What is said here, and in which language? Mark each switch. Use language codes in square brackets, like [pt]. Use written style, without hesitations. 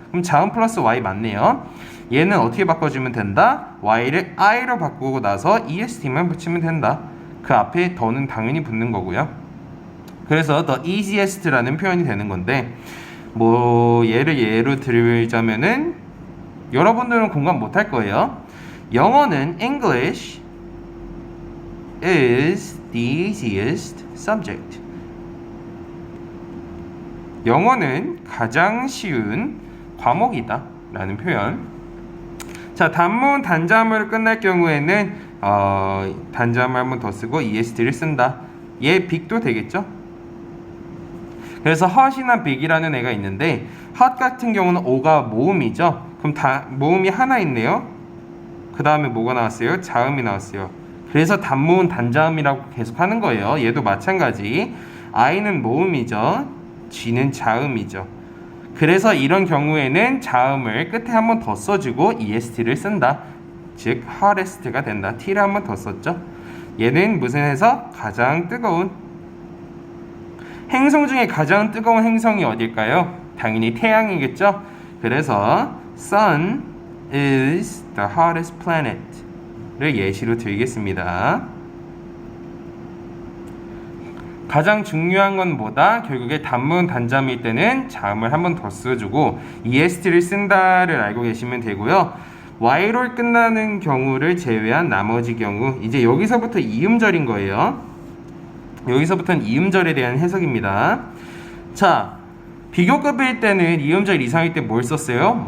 [ko] 그럼 자음 플러스 y 맞네요. 얘는 어떻게 바꿔주면 된다? y를 i로 바꾸고 나서 est만 붙이면 된다. 그 앞에 더는 당연히 붙는 거고요. 그래서 the easiest라는 표현이 되는 건데 뭐 얘를 예로 들자면은 여러분들은 공감 못할 거예요. 영어는 [en] English is the easiest subject. [ko] 영어는 가장 쉬운 과목이다 라는 표현. 자, 단문 단자음으로 끝날 경우에는 단자음을 한 번 더 쓰고 est를 쓴다. 얘 big도 되겠죠? 그래서 hot이나 big이라는 애가 있는데 hot 같은 경우는 o가 모음이죠. 그럼 모음이 하나 있네요. 그 다음에 뭐가 나왔어요? 자음이 나왔어요. 그래서 단모음 단자음이라고 계속 하는 거예요. 얘도 마찬가지. i는 모음이죠. g는 자음이죠. 그래서 이런 경우에는 자음을 끝에 한 번 더 써주고 est를 쓴다. 즉 hottest가 된다. t를 한 번 더 썼죠. 얘는 무슨 해석? 가장 뜨거운. 행성 중에 가장 뜨거운 행성이 어딜까요? 당연히 태양이겠죠. [en] 그래서 sun is the hottest planet를 [ko] 예시로 들겠습니다. 가장 중요한 건 뭐다? 결국에 단문 단자음일 때는 자음을 한 번 더 써주고 est를 쓴다를 알고 계시면 되고요. y로 끝나는 경우를 제외한 나머지 경우 이제 여기서부터 이음절인 거예요. 여기서부터는 이음절에 대한 해석입니다. 자, 비교급일 때는 이음절 이상일 때 뭘 썼어요?